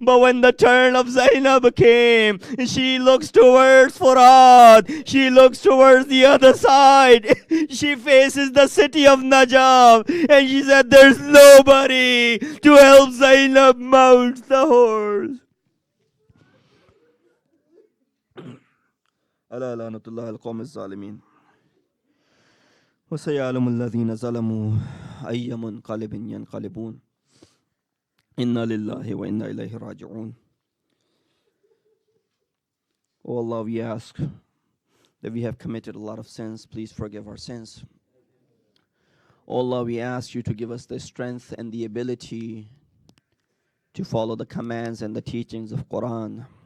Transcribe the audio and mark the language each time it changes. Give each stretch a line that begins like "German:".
English: But when the turn of Zainab came, she looks towards Furad. She looks towards the other side. She faces the city of Najaf, and she said, there's nobody to help Zainab mount the horse.
Arabic: ألا لعنة الله القوم الظالمين وسيعلم الذين ظلموا أي منقلب ينقلبون إنا لله وإنا إليه راجعون.
English: Oh Allah, we ask that we have committed a lot of sins. Please forgive our sins. Oh Allah, we ask you to give us the strength and the ability to follow the commands and the teachings of Quran.